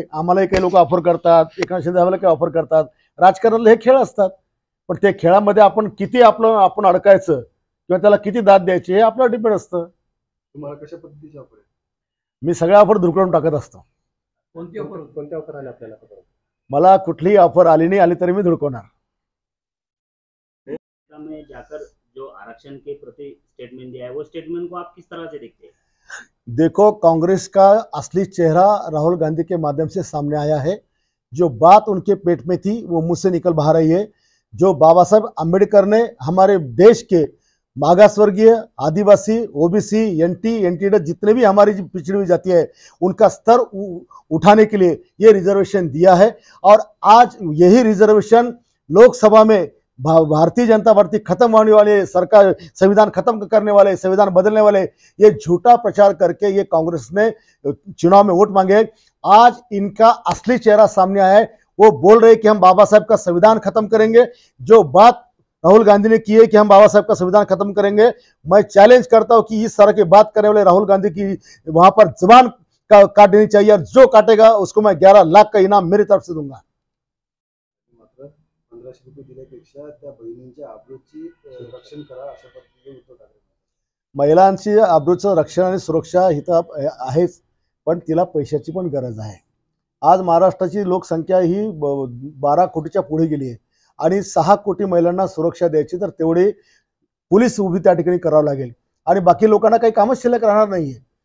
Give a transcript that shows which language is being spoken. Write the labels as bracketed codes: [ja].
[mr] आम्हालाही काही लोक ऑफर करतात, एका शिंदेला काही ऑफर करतात। राजकारणाला हे खेळ असतात, पण त्या खेळामध्ये आपण किती आपण अडकायचं किंवा त्याला किती दाद द्यायची हे आपल्यावर डिपेंड असतं। तुम्हाला कशा पद्धतीची ऑफर आहे? मी सगळ्या ऑफर धुरकळून टाकत असतो। कोणत्या ऑफर आल्या आपल्याला? मला कुठलीही ऑफर आली नाही, आली तरी मी धुरकवणार। [hi] में जाकर जो आरक्षण के प्रति स्टेटमेंट दिया है, वो स्टेटमेंट को आप किस तरह से देखते हैं? देखो, कांग्रेस का असली चेहरा राहुल गांधी के माध्यम से सामने आया है। जो बात उनके पेट में थी वो मुंह से निकल बाहर आई है। जो बाबा साहब अम्बेडकर ने हमारे देश के मागासवर्गीय, आदिवासी, ओबीसी, एनटी जितने भी हमारी पिछड़ी हुई जाति है उनका स्तर उठाने के लिए ये रिजर्वेशन दिया है। और आज यही रिजर्वेशन लोकसभा में भारतीय जनता पार्टी खत्म होने वाले, सरकार संविधान खत्म करने वाले, संविधान बदलने वाले, ये झूठा प्रचार करके ये कांग्रेस ने चुनाव में वोट मांगे। आज इनका असली चेहरा सामने आया है। वो बोल रहे कि हम बाबा साहब का संविधान खत्म करेंगे। जो बात राहुल गांधी ने की है कि हम बाबा साहब का संविधान खत्म करेंगे, मैं चैलेंज करता हूं कि इस तरह की बात करने वाले राहुल गांधी की वहां पर जुबान काट देनी चाहिए, और जो काटेगा उसको मैं 11 लाख का इनाम मेरी तरफ से दूंगा। [mr] 1500 रुपये दिल्यापेक्षा त्या बहिणींच्या आबरूची रक्षण करा अशा पद्धतीने उद्धव ठाकरे। महिलांची आबरूचं रक्षण आणि सुरक्षा हिथं आहेच, पण तिला पैशाची पण गरज आहे। आज महाराष्ट्राची लोकसंख्या ही 12 कोटीच्या पुढे गेली आहे आणि 6 कोटी महिलांना सुरक्षा द्यायची तर तेवढी पोलीस उभी त्या ठिकाणी करावं लागेल आणि बाकी लोकांना काही कामच शिल्लक राहणार नाहीये।